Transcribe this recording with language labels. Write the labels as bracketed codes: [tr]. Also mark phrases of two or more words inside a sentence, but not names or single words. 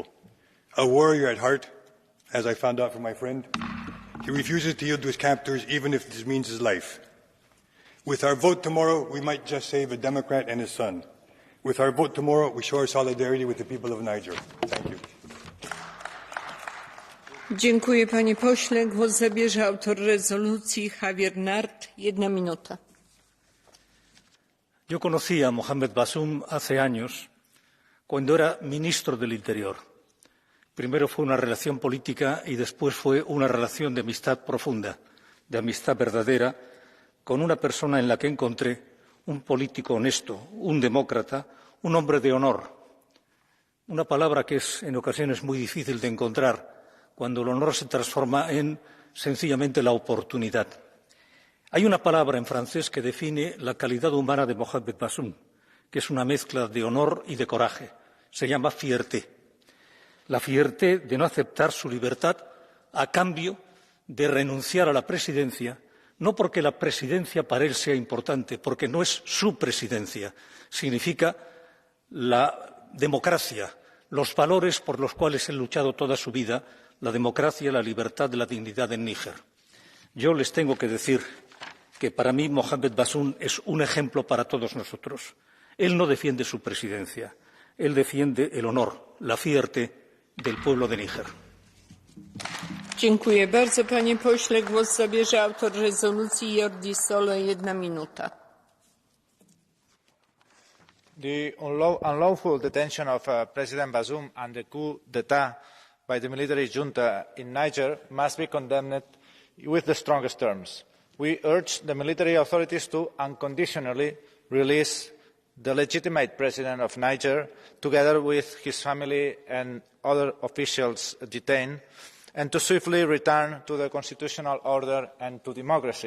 [en] A warrior at heart, as I found out from my friend, he refuses to yield to his captors even if this means his life. With our vote tomorrow, we might just save a Democrat and his son. With our vote tomorrow, we show our solidarity with the people of Niger. Thank you. [pl] Dziękuję panie pośle. Głos zabierze autor rezolucji Javier Nart. 1 minuta. [es] Yo conocí a Mohamed Bazoum hace años, cuando era ministro del Interior. Primero fue una relación política y después fue una relación de amistad profunda, de amistad verdadera, con una persona en la que encontré un político honesto, un demócrata, un hombre de honor. Una palabra que es en ocasiones muy difícil de encontrar cuando el honor se transforma en sencillamente la oportunidad. Hay una palabra en francés que define la calidad humana de Mohamed Bazoum, que es una mezcla de honor y de coraje. Se llama fierté. La fierté de no aceptar su libertad a cambio de renunciar a la presidencia, no porque la presidencia para él sea importante, porque no es su presidencia. Significa la democracia, los valores por los cuales ha luchado toda su vida, la democracia, la libertad, la dignidad en Níger. Yo les tengo que decir que para mí Mohamed Bazoum es un ejemplo para todos nosotros. Él no defiende su presidencia, él defiende el honor, la fierté del pueblo de Níger. Dziękuję bardzo, panie pośle. Głos zabierze autor rezolucji Jordi Solo, 1 minuta. [en] The unlawful detention of President Bazoum and the coup d'etat by the military junta in Niger must be condemned with the strongest terms. We urge the military authorities to unconditionally release the legitimate president of Niger, together with his family and other officials detained, and to swiftly return to the constitutional order and to democracy.